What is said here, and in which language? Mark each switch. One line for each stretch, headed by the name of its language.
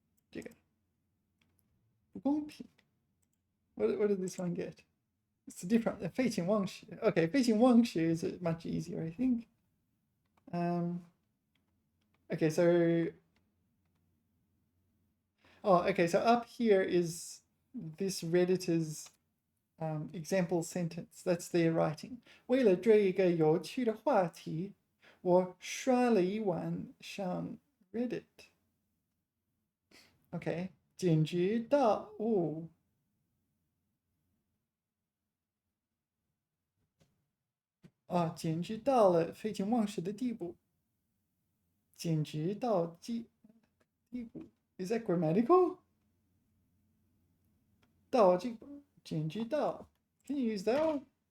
Chinese: 这个不公平.
English: What did this one get? It's different. 废寝忘食. Okay, 废寝忘食 is much easier, I think. Okay, so okay, so up here is this Redditor's example sentence. That's their writing.
Chinese: 为了追一个有趣的话题，我刷了一晚上 Reddit. Okay, 简直到简直到了废寝忘食的地步。简直到地步
English: Is that grammatical?
Chinese: 到这个简直到
English: Can you use that one?